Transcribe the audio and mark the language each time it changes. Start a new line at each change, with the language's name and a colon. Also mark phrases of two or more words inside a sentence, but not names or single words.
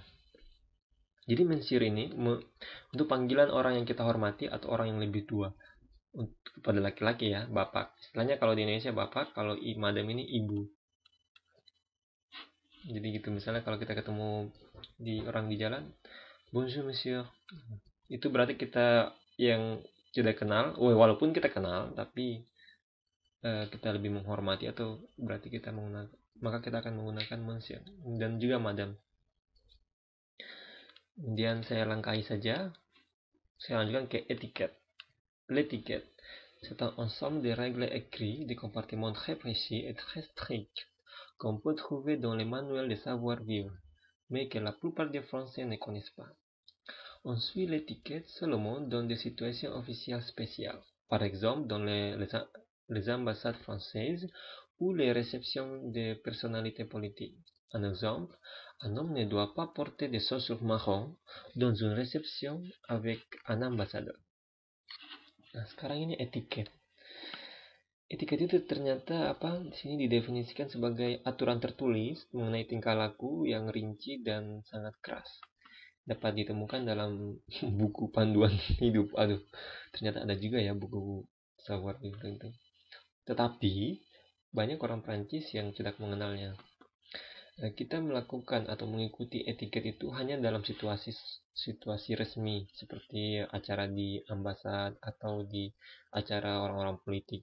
Indonesian: Jadi mensir ini untuk panggilan orang yang kita hormati atau orang yang lebih tua. Pada laki-laki ya, bapak. Istilahnya kalau di Indonesia bapak, kalau madam ini ibu. Jadi gitu, misalnya kalau kita ketemu orang di jalan,
French: bonjour monsieur.
Indonesian: Itu berarti kita yang tidak kenal, walaupun kita kenal, tapi kita lebih menghormati, atau berarti maka kita akan menggunakan monsieur dan juga madam. Kemudian saya langkahi saja. Saya lanjutkan ke etiquette.
French: L'étiquette, c'est un ensemble de règles écrites, de comportements très précis et très stricts qu'on peut trouver dans les manuels de savoir-vivre, mais que la plupart des Français ne connaissent pas. On suit l'étiquette seulement dans des situations officielles spéciales, par exemple dans les ambassades françaises ou les réceptions de personnalités politiques. Un exemple, un homme ne doit pas porter des chaussures marron dans une réception avec un ambassadeur.
Indonesian: Nah, sekarang ini etiket. Etiket itu ternyata di sini didefinisikan sebagai aturan tertulis mengenai tingkah laku yang rinci dan sangat keras. Dapat ditemukan dalam buku panduan hidup. Aduh, ternyata ada juga ya buku
French: savoir vivre
Indonesian: itu. Tetapi banyak orang Prancis yang tidak mengenalnya. Kita melakukan atau mengikuti etiket itu hanya dalam situasi resmi seperti acara di ambasad atau di acara orang-orang politik.